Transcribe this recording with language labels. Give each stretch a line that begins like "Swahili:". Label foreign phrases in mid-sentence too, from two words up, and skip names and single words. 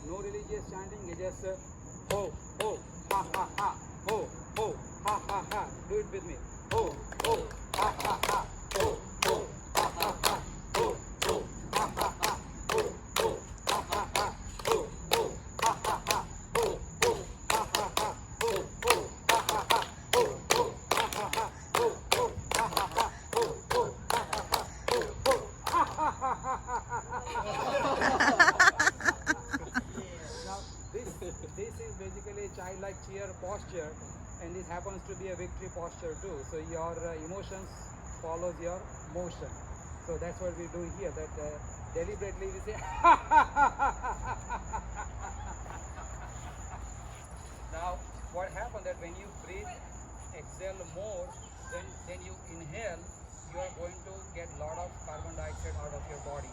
English: No religious chanting, it's just ho, ho, ha, ha, ha, ho, ho, ha, ha, ha. Do it with me. Ho, ho, ha, ha, ha, ho, ho, ha, ha, ha, ho, ho, ha, ha, ha, ho, ho, ha, ha, ha, ho, ho, ha, ha, ha, ho, ho, ha, ha, ha, ho, ho, ha, ha, ha, ho, ho, ha, ha, ha, ho, ho, ha, ha, ha, ho, ho, ha, ha, ha, ho, ho, ha, ha, ha. Now, this is basically a childlike cheer posture, and this happens to be a victory posture too. So your emotions follows your motion. So that's what we do here. That deliberately we say. Now, what happens that when you breathe, exhale more, then you inhale, you are going to get a lot of carbon dioxide out of your body.